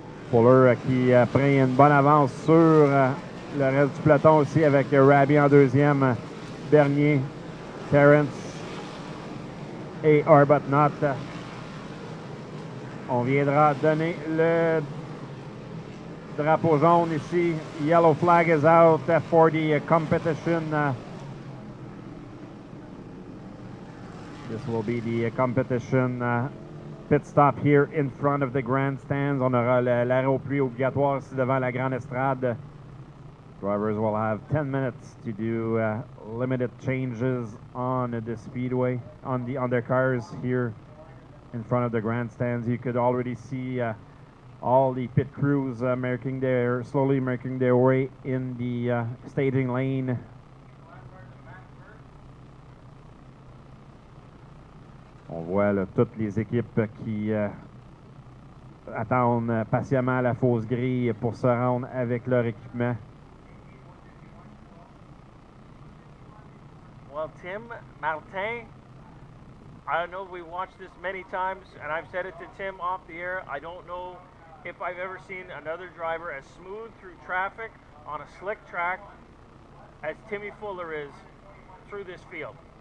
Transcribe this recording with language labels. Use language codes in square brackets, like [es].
[fr] Fuller qui a pris une bonne avance sur le reste du peloton aussi avec Raby en 2e, Bernier, Terrance et Arbuthnot. On viendra donner le drapeau jaune ici. [en] Yellow flag is out for the competition. This will be the competition pit stop here in front of the grandstands. [fr] On aura l'arrêt au plus obligatoire ici devant la grande estrade. [en] Drivers will have 10 minutes to do limited changes on the speedway on their cars here in front of the grandstands. You could already see all the pit crews slowly making their way in the staging lane. [fr] On voit là, toutes les équipes qui attendent patiemment la fausse grille pour se rendre avec leur équipement. [en] Well, Tim, Martin, I know we watched this many times, and I've said it to Tim off the air. I don't know if I've ever seen another driver as smooth through traffic on a slick track as Timmy Fuller is through this field.